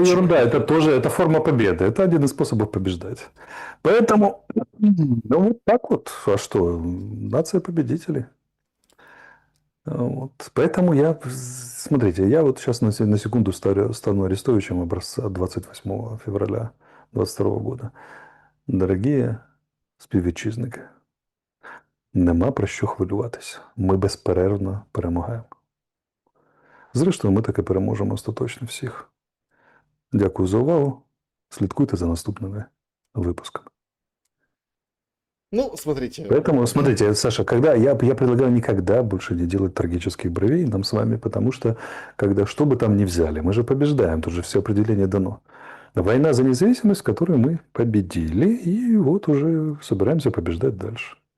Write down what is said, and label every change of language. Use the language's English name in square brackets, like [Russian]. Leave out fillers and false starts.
[Russian] Это ерунда, это тоже это форма победы. Это один из способов побеждать. Поэтому, ну вот так вот. А что? Нация победителей. Вот. Поэтому смотрите, я вот сейчас на секунду стану Арестовичем образца 28 февраля 22 года. [Ukrainian] Дорогі співвітчизники, нема про що хвилюватися. Ми безперервно перемагаємо. Зрештою, ми таки переможемо остаточно всіх. Дякую за увагу. Слідкуйте за наступними випусками. [Russian] Ну, смотрите. Поэтому, смотрите, Саша, я предлагаю никогда больше не делать трагических бровей нам с вами, потому что, что бы там ни взяли, мы же побеждаем, тут же все определение дано. Война за независимость, в которой мы победили, и вот уже собираемся побеждать дальше.